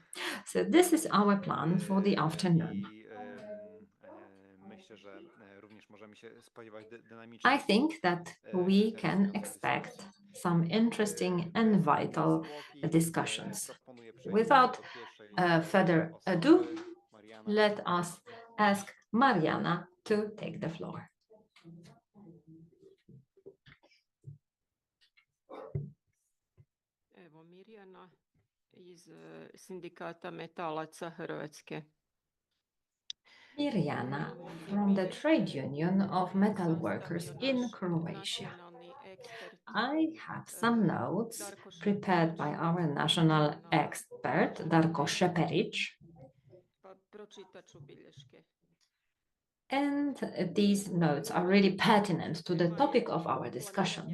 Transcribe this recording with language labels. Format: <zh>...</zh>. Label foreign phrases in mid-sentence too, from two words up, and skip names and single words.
<en>So this is our plan for the afternoon. I think that we can expect some interesting and vital discussions. Without further ado, let us ask Mariana to take the floor.</en> <hr>Evo Mirjana iz Sindikata metalaca Hrvatske.</hr> <en>Mirjana from the Trade Union of Metal Workers in Croatia. I have some notes prepared by our national expert, Darko Šeperić. And these notes are really pertinent to the topic of our discussion.</en>